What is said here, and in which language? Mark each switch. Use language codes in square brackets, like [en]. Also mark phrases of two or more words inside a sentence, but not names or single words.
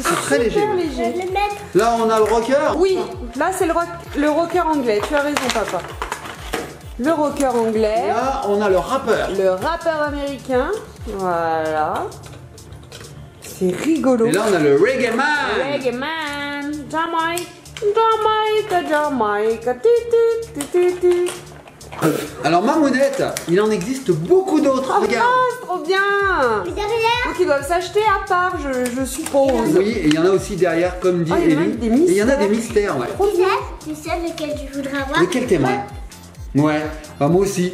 [fr] très léger, super oui. Je léger. vais le mettre. Là, on a le rocker. Oui, là c'est le rocker anglais, tu as raison papa. Le rocker anglais, Là, on a le rappeur. le rappeur américain, voilà. C'est rigolo. Et là, on a le [en] reggae man. Reggae man, [fr] Jamaica, ti, ti, ti, ti. Alors, Mamounette, il en existe beaucoup d'autres. Oh Regarde. mince, trop bien. Et derrière, Donc ils doivent s'acheter à part, je suppose. Oui, et il y en a aussi derrière, comme dit Ah, il y en a Ellie. des Et il y en a des mystères. mystères, ouais. tu sais lequel tu voudrais avoir? Lequel t'aimerais? Ouais, bah, moi aussi.